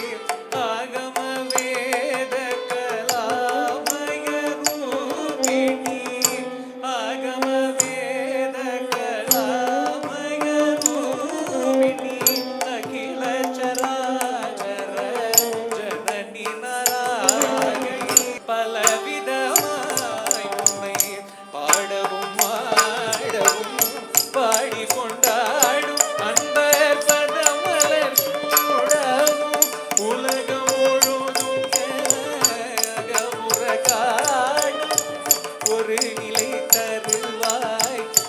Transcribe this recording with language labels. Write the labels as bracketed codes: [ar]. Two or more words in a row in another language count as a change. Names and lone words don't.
[sa] आगमवेदकलामय रूपिणी आगमवेदकलामय रूपिणी अखिल चराचर जननी नारायणी [ta] பலவிதமாய் உம்மை பாடவும் ஆடவும் பாடிக்கொண்டாடும் அன்பர் பதமலர் சூடவும் உலகம் முழுதும் அகமுற காடும் ஒரு நிலை தருவாய்